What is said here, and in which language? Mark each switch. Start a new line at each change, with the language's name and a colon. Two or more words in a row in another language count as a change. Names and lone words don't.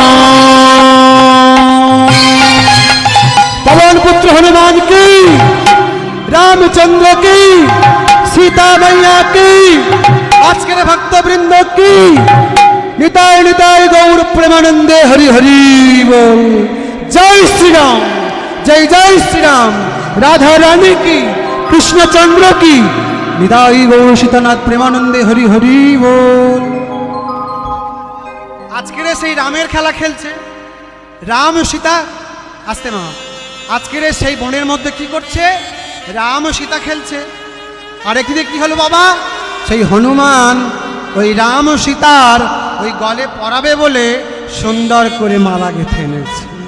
Hindi: पवन पुत्र हनुमान की, रामचंद्र की, सीता मैया की, आज के भक्त वृंद की, निताय निताय गौर प्रेमानंदे हरि हरि बोल। जय श्री राम, जय जय श्री राम। राधा रानी की, कृष्णचंद्र की, निताय गौर सीतानाथ प्रेमानंदे हरि हरि बोल।
Bangla: আজকের সেই রামের খেলা খেলছে রাম সীতা। আসতে মা, আজকের সেই বনের মধ্যে কি করছে? রাম সীতা খেলছে। আর একদিকে কি হলো বাবা? সেই হনুমান ওই রাম সীতার ওই গলে পরাবে বলে সুন্দর করে মালা গেঁথে এনেছে।